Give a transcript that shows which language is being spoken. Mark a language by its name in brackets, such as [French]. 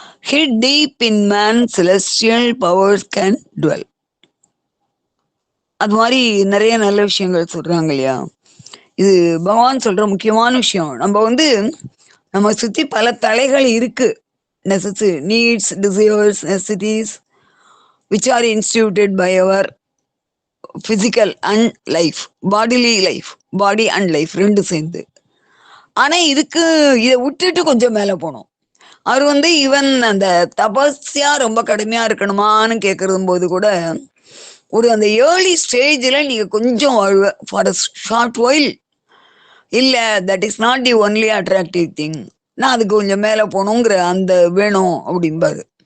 [English] Hid deep in man, celestial powers can dwell. [Tamil] அது மாதிரி நிறைய நல்ல விஷயங்கள் சொல்றாங்க இல்லையா. இது பகவான் சொல்ற முக்கியமான விஷயம். நம்ம சுத்தி பல தலைகள் இருக்கு. [English] needs, desires, necessities which are instituted by our physical and life, bodily life, body and life [Tamil] ரெண்டு சேர்ந்து. ஆனா இதை விட்டுட்டு கொஞ்சம் மேல போனோம். அவர் ஈவன் அந்த தபஸ்யா ரொம்ப கடுமையா இருக்கணுமான்னு கேட்கறது போது கூட ஒரு அந்த [English] early ஸ்டேஜ்ல [Tamil] நீங்க கொஞ்சம் வாழ்வ [English] for a short while, [Tamil] இல்ல [English] that is not the only attractive thing, [Tamil] நான் அதுக்கு கொஞ்சம் மேல போகணுங்கிற அந்த வேணும் அப்படிம்பாரு.